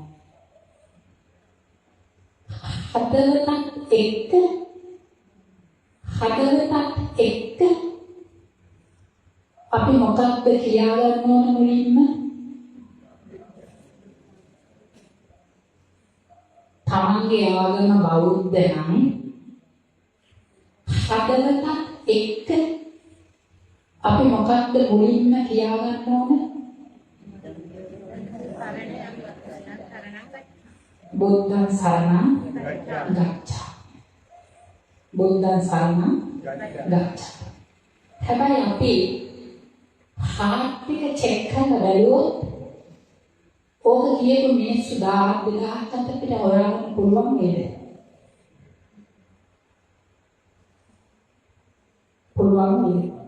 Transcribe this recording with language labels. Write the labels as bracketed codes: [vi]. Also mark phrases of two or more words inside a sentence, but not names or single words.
[si] හදවතත් එක්ක අපි මොකක්ද කියා ගන්න ඕන මුලින්ම? තමන්ගේ ආගම බෞද්ධ නම් හදවතත් එක්ක අපි මොකක්ද මුලින්ම කියා ගන්න ඕන? [pi] බුද්ධං සරණං ගච්ඡාමි. බුද්ධං සරණං ගච්ඡාමි. [si] හැබැයි අපි හාට් එක චෙක් කරලා බලුවොත් ඕක කියපු මිනිස්සු 1000ක් අපිට හොයාගන්න පුළුවන් නේද? පුළුවන් නේද?